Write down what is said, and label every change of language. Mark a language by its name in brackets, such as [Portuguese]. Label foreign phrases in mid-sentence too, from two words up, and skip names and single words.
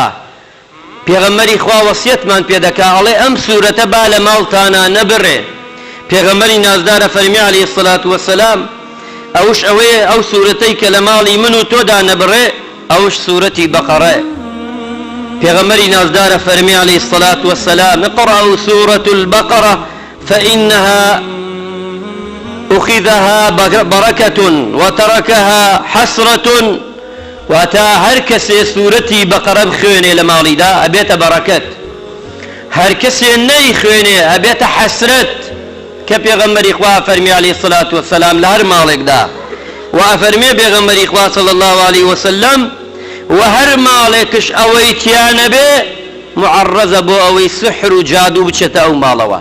[Kurdish] پێغەمبەری خوا وەسیەتمان پێ دەکا ئەڵێ ئەم سوورەتە با لە ماڵتانە نەبڕێ. پێغەمبەری نازدار ئەفەرمێ [Arabic] عەلەیهی السەڵات وەسسەلام [Kurdish] ئەوش ئەوەیە ئەو سوورەتەی کە لە ماڵی من و تۆدا نەبڕێ ئەوش سوورەتی بەقەڕەیە. پێغەمبەری نازدار ئەفەرمێ [Arabic] عەلەیهی السەڵات وەسسەلام اقرأوا سورة البقرة فإنها أخذها بركة وتركها حسرة. [Kurdish] واتا هەر کەسێ سوورەتی بەقەرە بخوێنێ لە ماڵیدا ئەبێتە بەرەکەت، هەر کەسێ نەیخوێنێ ئەبێتە حەسرەت. کە پێغەمبەری خوا فەرمی [Arabic] عەلەیهی السەڵات وەسسەلام [Kurdish] لە هەر ماڵێکدا و ئەفەرمێ پێغەمبەری خوا [Arabic] صلی الله علیه وسلم [Kurdish] و هەر ماڵێکش ئەوەی تیا نەبێ معەڕەزە بۆ ئەوەی سحر و جادو بچێتە ئەو ماڵەوە.